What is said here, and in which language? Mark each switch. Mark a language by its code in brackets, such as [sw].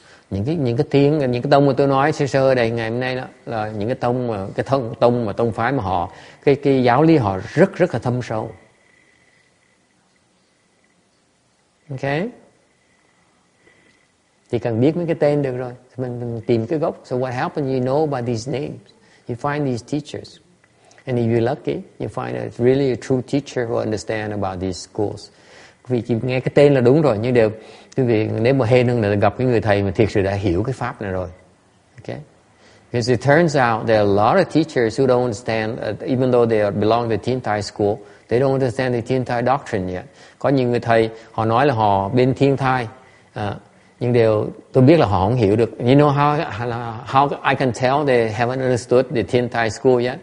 [vi] Những cái tông mà tôi nói sơ đây ngày hôm nay đó là những cái tông phái mà họ cái giáo lý họ rất là thâm sâu. [en] Okay? [vi] Chỉ cần biết mấy cái tên được rồi, mình tìm cái gốc. [en] So what happens? You know about these names. You find these teachers. And if you're lucky, you find a really a true teacher who understand about these schools. [vi] Vì chỉ nghe cái tên là đúng rồi, nhưng quý vị nếu mà hên hơn là gặp cái người thầy mà thiệt sự đã hiểu cái pháp này rồi. [en] Okay? Because it turns out there are a lot of teachers who don't understand, even though they belong to the Thiên Thai school, they don't understand the Thiên Thai doctrine yet. [vi] Có nhiều người thầy họ nói là họ bên Thiên Thai, nhưng tôi biết là họ không hiểu được. [en] You know how I can tell they haven't understood the Thiên Thai school yet?